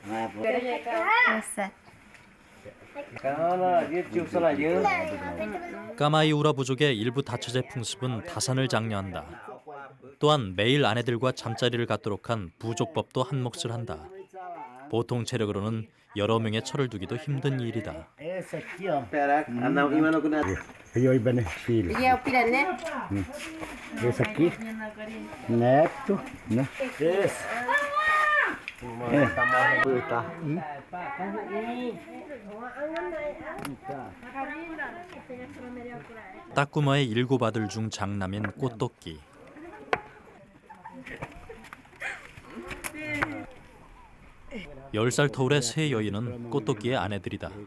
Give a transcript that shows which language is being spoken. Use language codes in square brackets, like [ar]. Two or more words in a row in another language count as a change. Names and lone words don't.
[ko] 까마이우라 부족의 일부 다처제 풍습은 다산을 장려한다. 또한 매일 아내들과 잠자리를 갖도록 한 부족법도 한 몫을 한다. 보통 체력으로는 여러 명의 처를 두기도 힘든 일이다. Io bene filo. Iya, piranha. [pt] Esse aqui. Neto. Né? Esse. [ko] 따꾸마의 7 아들 중 장남인 꽃토끼. 열 살 터울의 세 여인은 꽃토끼의 아내들이다.